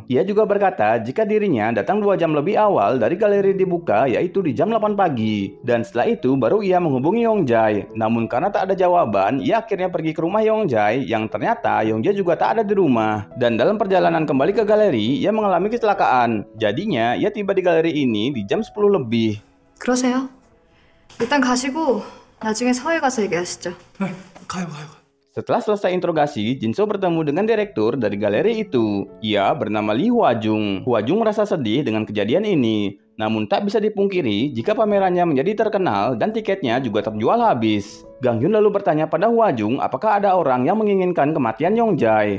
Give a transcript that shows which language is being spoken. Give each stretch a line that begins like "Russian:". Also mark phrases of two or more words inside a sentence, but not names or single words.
Indonesian: Ia juga berkata jika dirinya datang 2 jam lebih awal dari galeri dibuka yaitu di jam 8 pagi dan setelah itu baru ia menghubungi Yongjai. Namun karena tak ada jawaban, ia akhirnya pergi ke rumah Yongjai yang ternyata Yongjai juga tak ada di rumah. Dan dalam perjalanan kembali ke galeri, ia mengalami kecelakaan. Jadinya ia tiba di galeri ini di jam 10 lebih.
Korean: 그러세요. 일단 가시고 나중에 서울 가서 얘기하시죠. 네, 가요.
Indonesian: Setelah selesai interogasi, Jinso bertemu dengan direktur dari galeri itu. Ia bernama Lee Hwa-jung. Hwa-jung merasa sedih dengan kejadian ini. Namun tak bisa dipungkiri jika pamerannya menjadi terkenal dan tiketnya juga terjual habis. Gang Yun lalu bertanya pada Hwa-jung apakah ada orang yang menginginkan kematian Yongjai.